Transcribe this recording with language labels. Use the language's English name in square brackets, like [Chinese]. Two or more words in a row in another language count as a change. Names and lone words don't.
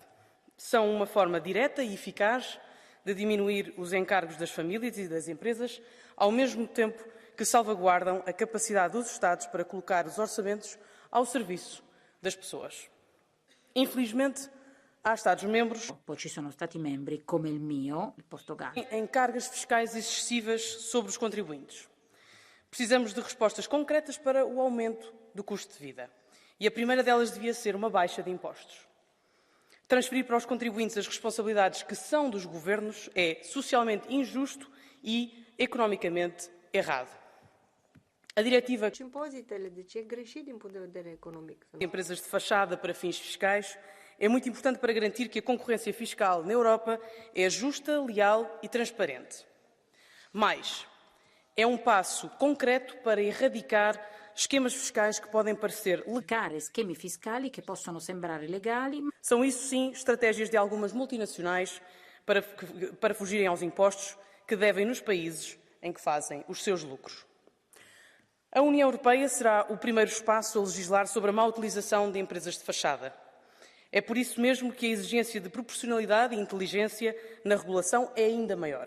[Portuguese] São uma forma direta e eficaz de diminuir os encargos das famílias e das empresas, ao mesmo tempo que salvaguardam a capacidade dos Estados para colocar os orçamentos ao serviço das pessoas. Infelizmente, há Estados-membros [Italian] ci sono Stati membri, come il mio, il Portogallo, [Portuguese] em cargas fiscais excessivas sobre os contribuintes. Precisamos de respostas concretas para o aumento do custo de vida. E a primeira delas devia ser uma baixa de impostos. Transferir para os contribuintes as responsabilidades que são dos governos é socialmente injusto e economicamente errado. A diretiva de empresas de fachada para fins fiscais é muito importante para garantir que a concorrência fiscal na Europa é justa, leal e transparente. Mais, é um passo concreto para erradicar esquemas fiscais que podem parecer [Italian] schemi fiscali che possono sembrare legali. [Portuguese] São isso sim estratégias de algumas multinacionais para fugirem aos impostos que devem nos países em que fazem os seus lucros. A União Europeia será o primeiro espaço a legislar sobre a má utilização de empresas de fachada. É por isso mesmo que a exigência de proporcionalidade e inteligência na regulação é ainda maior.